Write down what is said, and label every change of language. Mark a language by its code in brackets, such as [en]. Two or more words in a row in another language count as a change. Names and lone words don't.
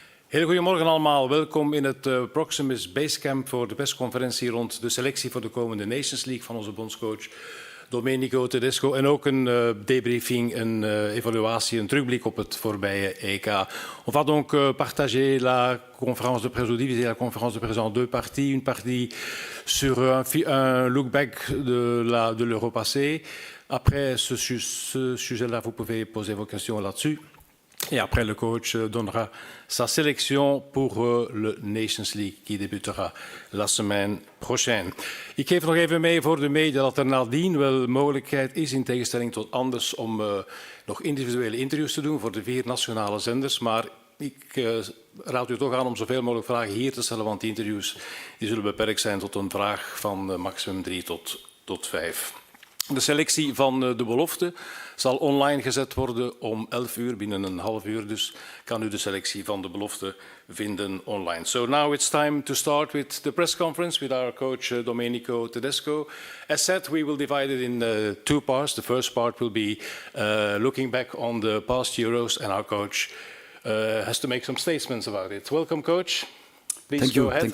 [nl] Heel goedemorgen allemaal. Welkom in het Proximus Basecamp voor de persconferentie rond de selectie voor de komende Nations League van onze bondscoach Domenico Tedesco. En ook een debriefing, een évaluatie, een terugblik op het voorbije EK. [fr] On va donc partager la conférence de presse ou diviser la conférence de presse en deux parties. Une partie sur un [en] look back [fr] de l'Euro passé. Après ce sujet-là, vous pouvez poser vos questions là-dessus. Et après, le coach donnera sa sélection pour le Nations League qui débutera la semaine prochaine. Ik geef nog even mee voor de media dat er nadien wel mogelijkheid is, in tegenstelling tot anders, om nog individuele interviews te doen voor de 4 nationale zenders. Maar ik raad u toch aan om zoveel mogelijk vragen hier te stellen, want die interviews die zullen beperkt zijn tot een vraag van maximum 3 tot 5. De selectie van de belofte zal online gezet worden om 11 uur, binnen een half uur. Dus kan u de selectie van de belofte vinden online. [en] So now it's time to start with the press conference with our coach Domenico Tedesco. As said, we will divide it in 2 parts. The first part will be looking back on the past Euros, and our coach has to make some statements about it. Welcome, coach. Please go ahead.